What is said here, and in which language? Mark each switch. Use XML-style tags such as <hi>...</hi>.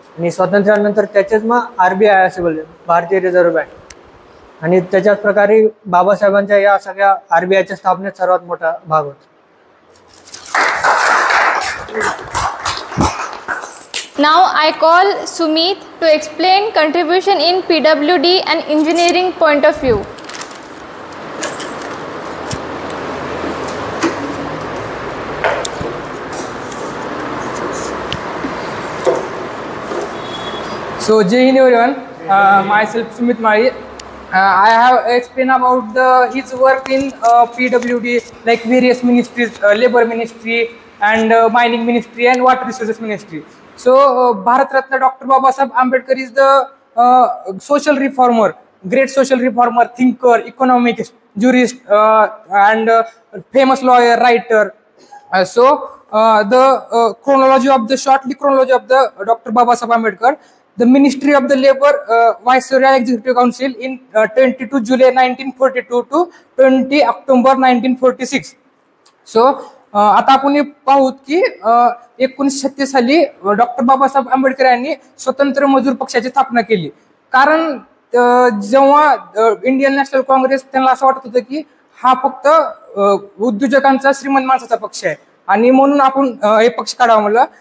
<mr>आणि स्वातंत्र्यानंतर त्याचेच मग RBI असे बोलले, भारतीय रिझर्व्ह बँक. आणि त्याच्याच प्रकारे बाबासाहेबांच्या या सगळ्या RBIच्या स्थापनेत सर्वात मोठा भाग होता.</mr> <en>Now I call Sumit to explain contribution in PWD and engineering point of view. So Jai Hind everyone. Myself Sumit Mari. I have explained about his work in PWD, like various ministries, labor ministry and mining ministry and water resources ministry. So Bharat Ratna Dr. Babasaheb Ambedkar is the social reformer, great social reformer, thinker, economist, jurist, and famous lawyer, writer. The chronology of the Dr. Babasaheb Ambedkar. The Ministry of the Labor Viceroy Executive Council in 22 July 1942 to 20 October 1946.</en> <mr>So आता आपण पाहूत की 1936 साली doctor Babasaheb Ambedkar यांनी स्वतंत्र मजूर पक्षाची स्थापना केली. कारण जेव्हा इंडियन नॅशनल काँग्रेस त्यांना असं वाटत होतं की हा फक्त उद्योजकांचा श्रीमंत माणसाचा पक्ष आहे आणि म्हणून आपण हे पक्ष काढावा म्हणलं.</mr>